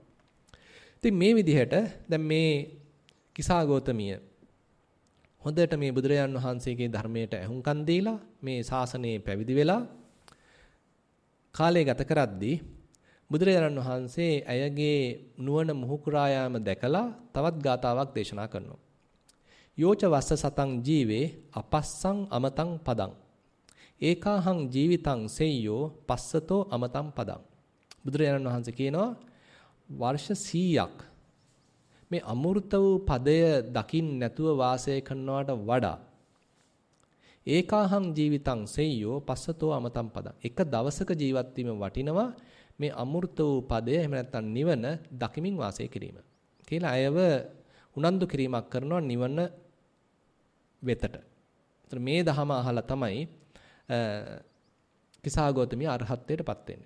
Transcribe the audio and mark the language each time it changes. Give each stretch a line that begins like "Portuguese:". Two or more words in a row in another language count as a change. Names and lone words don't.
Sinhala: ඉතින් මේ විදිහට දැන් මේ කිසා ගෞතමිය හොඳට මේ බුදුරජාන් වහන්සේගේ ධර්මයට ඇහුම්කන් දීලා මේ ශාසනයේ පැවිදි වෙලා කාලය ගත කරද්දී බුදුරජාණන් වහන්සේ ඇයගේ නුවණ මුහුකුරා යාම දැකලා තවත් ගාතාවක් දේශනා කරනවා.
Pali: යෝච වස්ස සතං ජීවේ අපස්සං අමතං පදං ඒකාහං ජීවිතං සෙය්‍යෝ පස්සතෝ අමතං පදං.
Sinhala: බුදුරජාණන් වහන්සේ කියනවා වර්ෂ 100ක් මේ අමෘත වූ පදය දකින්න නැතුව වාසය කරනවට වඩා
Pali: ඒකාහං ජීවිතං සෙය්‍යෝ පස්සතෝ අමතං පදං.
Sinhala: එක දවසක ජීවත් වීම වටිනවා මේ අමෘත වූ පදය එහෙම නැත්නම් නිවන දකිමින් වාසය කිරීම කියලා අයව උනන්දු කිරීමක් කරනවා නිවන වෙතට. ඒතර මේ දහම අහලා තමයි කිසා ගෞතමිය අරහත්ත්වයටපත් වෙන්නේ.